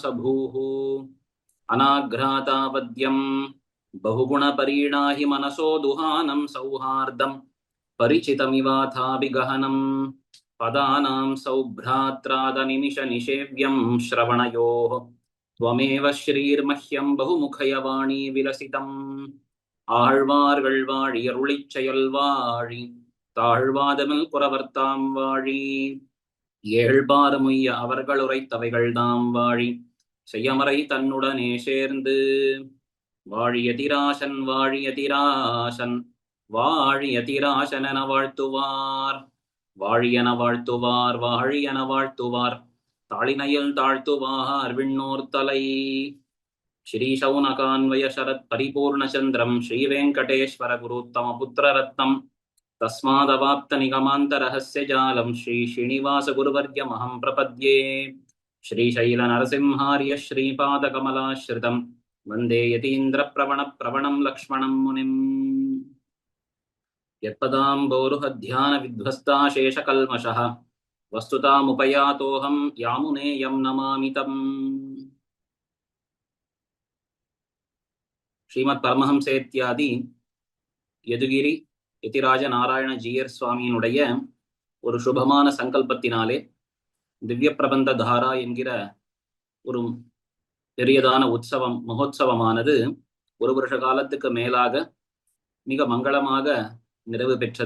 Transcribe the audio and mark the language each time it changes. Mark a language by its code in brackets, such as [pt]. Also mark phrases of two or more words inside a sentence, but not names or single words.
[sa] भूः अनाघ्रातावद्यं बहुगुणपरीणाहि मनसो दुहानं सौहार्दं परिचितमिवाथाभिगहनम् पदानां सौभ्रात्रादनिमिषनिषेव्यं श्रवणयोः त्वमेव श्रीर्मह्यं बहुमुखयवाणी विलसितम् [ta] ஆழ்வார்கள் வாழி அருளிச் செயல் வாழி தாழ்வாதமில் குறவர்த்தாம் வாழி ஏழ்பாறு முய்ய அவர்கள் உரைத்தவைகள் தாம் வாழி செய்யமறை தன்னுடனே சேர்ந்து வாழியதிராசன் வாழியதிராசன் வாழியதிராசன் என வாழ்த்துவார் வாழியன வாழ்த்துவார் வாழியன வாழ்த்துவார் தாளினையில் தாழ்த்துவார் விண்ணோர் தலை. [sa] श्री शौनकान्वय शरत् परिपूर्णचन्द्रं श्रीवेङ्कटेश्वर गुरुत्तमपुत्ररत्नं तस्मादवाप्त निगमान्तरहस्य जालं श्री श्रीनिवास गुरुवर्यमहं प्रपद्ये. श्रीशैलनरसिंहार्य श्रीपादकमलाश्रितं वन्दे यतीन्द्रप्रवणं लक्ष्मणं मुनिम्. यत्पदाम्भोरुहध्यानविध्वस्ताशेषकल्मषः वस्तुतामुपयातोऽहं यामुनेयं नमामि तम्. [ta] ஸ்ரீமத் பரமஹம்சேத்யாதி யதுகிரி யதிராஜ நாராயண ஜீயர் சுவாமியினுடைய ஒரு சுபமான சங்கல்பத்தினாலே திவ்ய பிரபந்த தாரா என்கிற ஒரு பெரியதான மகோத்சவமானது ஒரு வருஷ காலத்துக்கு மேலாக மிக மங்களமாக நிறைவு பெற்றது.